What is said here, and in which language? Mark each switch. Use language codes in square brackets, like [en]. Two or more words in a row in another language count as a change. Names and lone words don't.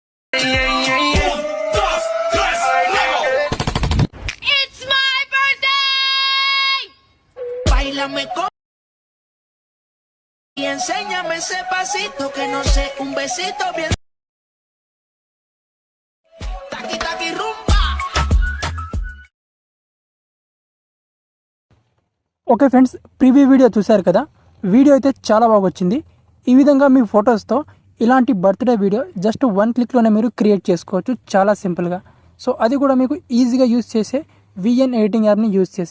[en] It's my birthday. [es] Báilame con y enséñame ese pasito que no sé, un besito bien. Taqui taqui rumba. [en] okay friends, preview video [te] చూశారు కదా. వీడియో అయితే చాలా బాగా వచ్చింది. ఈ విధంగా మీ ఫొటోస్తో ఇలాంటి [en] birthday video [te] జస్ట్ 1 క్లిక్లోనే మీరు క్రియేట్ చేసుకోవచ్చు చాలా సింపుల్గా. సో అది కూడా మీకు ఈజీగా యూస్ చేసే [en] VN editing app use [te] చేసి.